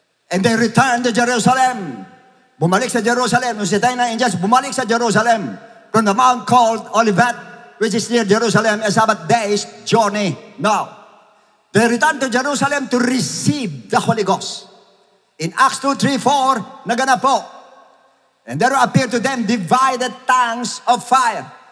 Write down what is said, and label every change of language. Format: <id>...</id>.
<en>And they returned to Jerusalem.</en> <tl>Bumalik sa Jerusalem. Nung si tayo ng angels, bumalik sa Jerusalem.</tl> <en>From the mount called Olivet, which is near Jerusalem, a Sabbath day's journey. Now, they returned to Jerusalem to receive the Holy Ghost. In Acts 2, 3, 4,</en> <tl>naganap po.</tl> <en>And there appeared to them divided tongues of fire.</en>